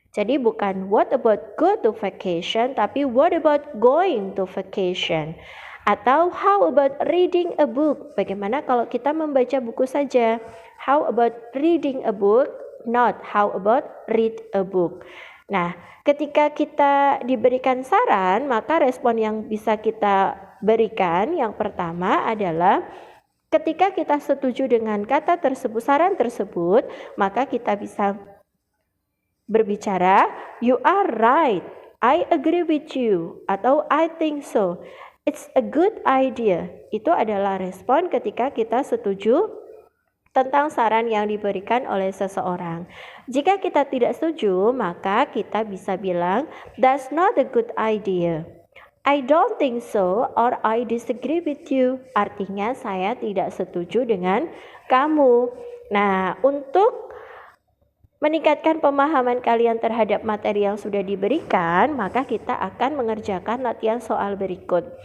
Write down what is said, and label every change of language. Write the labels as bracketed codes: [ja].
[en] Jadi bukan what about go to vacation, tapi what about going to vacation. [id] Atau [en] how about reading a book? [id] Bagaimana kalau kita membaca buku saja? [en] How about reading a book? Not how about read a book. [id] Nah, ketika kita diberikan saran, maka respon yang bisa kita berikan yang pertama adalah ketika kita setuju dengan kata tersebut, saran tersebut, maka kita bisa berbicara, [en] you are right, I agree with you, [id] atau [en] I think so, it's a good idea. [id] Itu adalah respon ketika kita setuju tentang saran yang diberikan oleh seseorang. Jika kita tidak setuju, maka kita bisa bilang, [en] that's not a good idea. I don't think so, or I disagree with you. [id] Artinya saya tidak setuju dengan kamu. Nah, untuk meningkatkan pemahaman kalian terhadap materi yang sudah diberikan, maka kita akan mengerjakan latihan soal berikut.